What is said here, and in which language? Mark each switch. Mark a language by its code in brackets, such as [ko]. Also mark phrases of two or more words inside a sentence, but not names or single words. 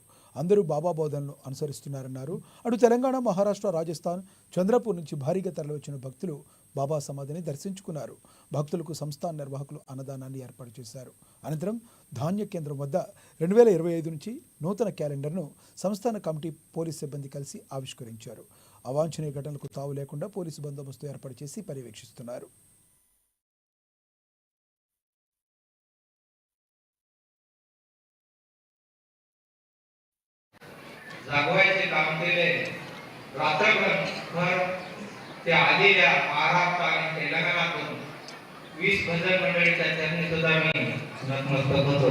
[te] అందరూ బాబా బోధనలు అనుసరిస్తున్నారన్నారు. అటు తెలంగాణ, మహారాష్ట్ర, రాజస్థాన్, చంద్రపూర్ నుంచి భారీగా తరలివచ్చిన భక్తులు బాబా సమాధిని దర్శించుకున్నారు. భక్తులకు సంస్థాన నిర్వాహకులు అన్నదానాన్ని ఏర్పాటు చేశారు. అనంతరం ధాన్య కేంద్రం వద్ద 2025 నుంచి నూతన క్యాలెండర్ను సంస్థాన కమిటీ పోలీస్ సిబ్బంది కలిసి ఆవిష్కరించారు. అవాంఛనీయ ఘటనలకు తావు లేకుండా పోలీసు బందోబస్తు ఏర్పాటు చేసి పర్యవేక్షిస్తున్నారు. [mr] जागवायचे काम केले. रात्रभर ते आलेल्या महाराष्ट्र आणि तेलंगणातून 20 भजन मंडळीच्या चरणी सुद्धा मी नतमस्तक होतो.